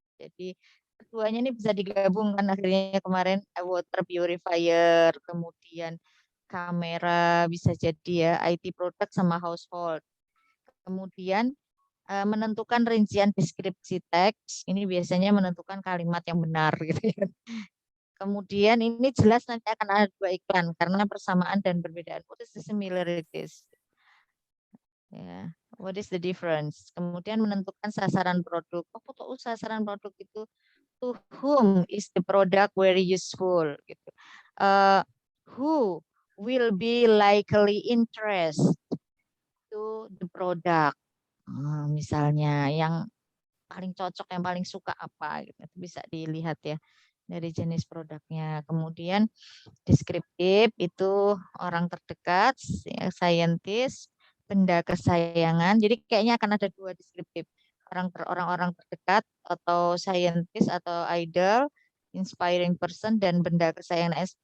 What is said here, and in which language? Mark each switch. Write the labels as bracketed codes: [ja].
[id] Jadi keduanya ini bisa digabungkan akhirnya kemarin water purifier, kemudian kamera bisa jadi ya, IT product sama household. Kemudian menentukan rincian deskripsi teks, ini biasanya menentukan kalimat yang benar gitu ya. Kemudian ini jelas nanti akan ada dua iklan karena persamaan dan perbedaan. [en] What is the similarities? Ya, what is the difference? [id] Kemudian menentukan sasaran produk. Oh, tahu sasaran produk itu [en] to whom is the product very useful [id] gitu. [en] Who will be likely interest to the product. [id] Misalnya yang paling cocok, yang paling suka apa gitu. Itu bisa dilihat ya dari jenis produknya. Kemudian deskriptif itu orang terdekat, scientist, benda kesayangan. Jadi kayaknya akan ada dua deskriptif. Orang-orang terdekat atau scientist atau idol, [en] inspiring person [id] dan benda kesayangan.